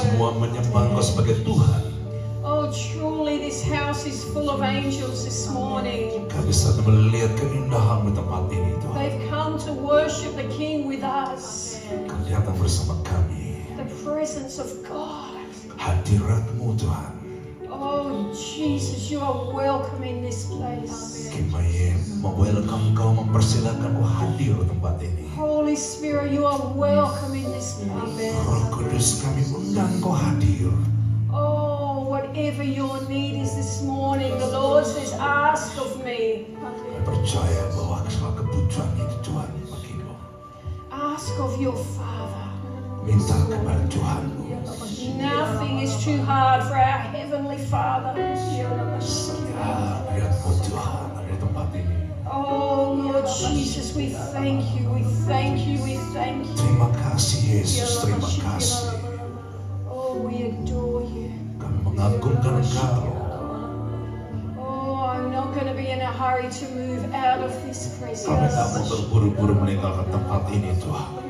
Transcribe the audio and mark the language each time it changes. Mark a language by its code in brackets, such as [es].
[id] semua menyembah Engkau sebagai Tuhan. [en] Oh, truly this house is full of angels this morning. [id] Kami satu melihat keindahan di tempat ini, Tuhan. [en] They've come to worship the King with us. [id] Kau datang bersama kami. [en] The presence of God. [id] Hadirat-Mu, Tuhan. [en] Oh, Jesus, you are welcome in this place. [id] Kami welcome Kau, mempersilakan Kau hadir di tempat ini. [en] Holy Spirit, you are welcome in this place. [id] Roh Kudus, kami undang Kau hadir. [en] Oh, whatever your need is this morning, the Lord says, ask of me. [id] Kami percaya bahwa segala kebutuhan itu Tuhan bagimu. [en] Ask of your Father. [id] Minta kepada Tuhanmu. [en] Nothing is too hard for our Heavenly Father. [id] Hadirat-Mu, Tuhan, ada di tempat ini. [en] Oh, Lord Jesus, we thank you, we thank you, we thank you. [id] Terima kasih Yesus, terima kasih. [en] Oh, we adore you. [id] Kami mengagungkan Engkau. [en] Oh, I'm not going to be in a hurry to move out of this [id] Kami [en] presence. [id] tak mau terburu-buru meninggalkan tempat ini, Tuhan.